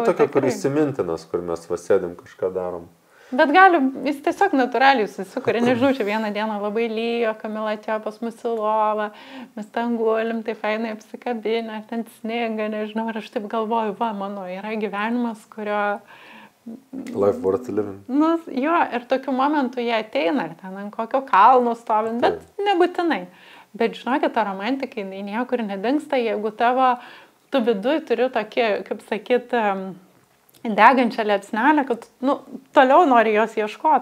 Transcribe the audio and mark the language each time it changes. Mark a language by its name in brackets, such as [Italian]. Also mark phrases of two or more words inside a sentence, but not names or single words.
[Lithuanian] tokia, kuris įsimintinas, kur mes vasėdim kažką darom. Bet jis tiesiog natūraliai susikuria, nežinau, čia vieną dieną labai lyjo, Kamila atėjo pas mus į lovą, mes ten gulim, tai fainai apsikabinę, ten sniega, nežinau, ir aš taip galvoju, mano yra gyvenimas, kurio... [English] Life worth living. [Lithuanian] Ir tokiu momentu jie ateina, ir ten ant kokio kalno stovint, bet nebūtinai. Bet žinokit, ta romantika, jinai niekur nedingsta, jeigu tu viduj turi tokį, kaip sakyt, degančią liepsnelę, kad toliau nori jos ieškoti.